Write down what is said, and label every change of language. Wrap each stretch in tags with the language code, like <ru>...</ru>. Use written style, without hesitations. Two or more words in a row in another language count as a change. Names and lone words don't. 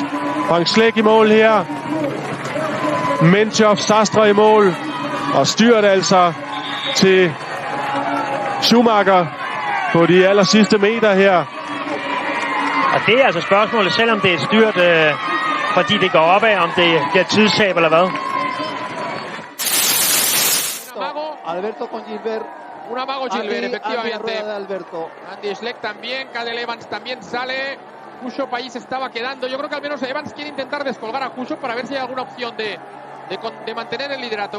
<da>Frank Schleck i mål her. Menchov Sastre i mål. Og styrt altså til Schumacher på de aller sidste meter her. Og det er altså spørgsmålet, selvom det er styrt, fordi det går opad, om det bliver tidstab eller hvad.</da> <es>Alberto con Gilbert. Un amago Gilbert, efectivamente. Alberto. Andy Schleck también, Cadel Evans también sale. Cushop ahí se estaba quedando. Yo creo que al menos Evans quiere intentar descolgar a Cushop para ver si hay alguna opción de mantener el liderato.</es>